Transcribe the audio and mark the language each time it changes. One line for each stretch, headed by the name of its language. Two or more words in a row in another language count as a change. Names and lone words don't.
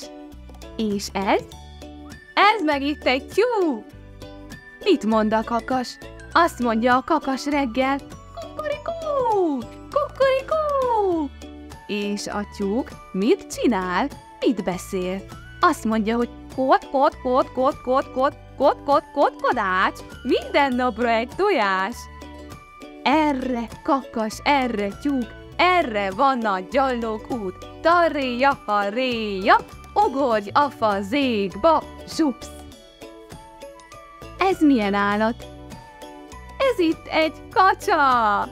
Hungarian: És ez? Ez meg itt egy tyú. Mit mond a kakas? Azt mondja a kakas reggel, kukurikú, kukurikú. És a tyúk mit csinál? Mit beszél? Azt mondja, hogy kot, kot, kot, kot, kot, kot, kot, kot, kot, kodács, minden napra egy tojás. Erre kakas, erre tyúk, erre van a gyallók út. Tarréja, harréja, ugorj a fazékba, zsupsz. Ez milyen állat? Ez itt egy kacsa.